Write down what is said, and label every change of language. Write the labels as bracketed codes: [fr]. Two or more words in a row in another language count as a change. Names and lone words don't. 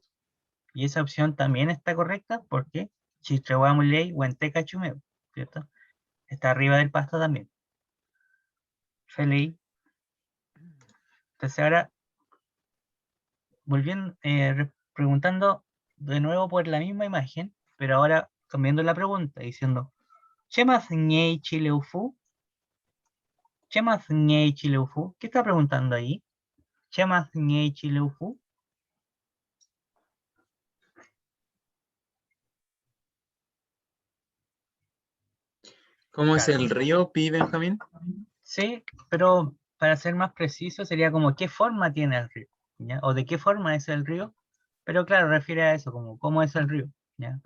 [es] Y esa opción también está correcta porque [arn] Chitrewamlei Huente Cachumeo, [es] ¿cierto? Está arriba del pasto también. Feliz. Entonces ahora, volviendo, preguntando de nuevo por la misma imagen, pero ahora cambiando la pregunta, diciendo, [arn] ¿Chemas ñei chileufu? ¿Chemas ñei chileufu? [es] ¿Qué está preguntando ahí? [arn] ¿Chemas ñei chileufu? [es] ¿Cómo es Claro. el río, Pi Benjamín? Sí, pero para ser más preciso sería como qué forma tiene el río, ¿ya? O de qué forma es el río, pero claro, refiere a eso, como cómo es el río, ¿ya?